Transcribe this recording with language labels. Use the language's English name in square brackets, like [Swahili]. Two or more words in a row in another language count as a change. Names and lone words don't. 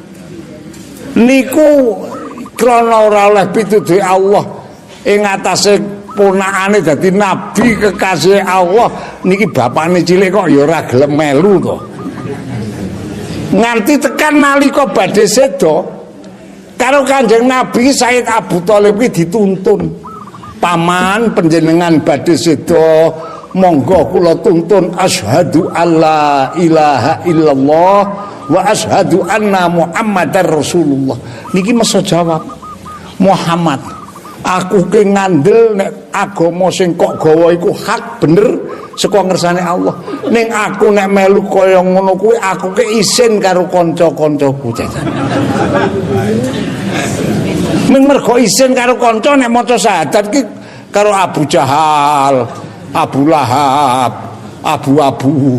[Javanese] Niku krana ora oleh pituduhe Allah ing atase ponakane dadi nabi kekasih Allah niki bapakne cilik kok ya ora gelem melu to. Nganti tekan nalika badhe seda karo Kanjeng Nabi Sayyid Abu Thalib iki dituntun. Paman panjenengan badhe seda monggo kula tuntun [Arabic] أشهد أن لا إله إلا الله وأشهد أن محمدا رسول الله. [Javanese] Niki mesti jawab. Muhammad, aku ki ngandel nek agama sing kok gawa iku hak bener saka ngersane Allah. Ning aku nek melu kaya ngono kuwi aku ki isin karo kanca-kancaku jajan. Ning mergo isin karo kanca nek maca syahadat ki karo Abu Jahal, Abu Lahab, Abu-abu.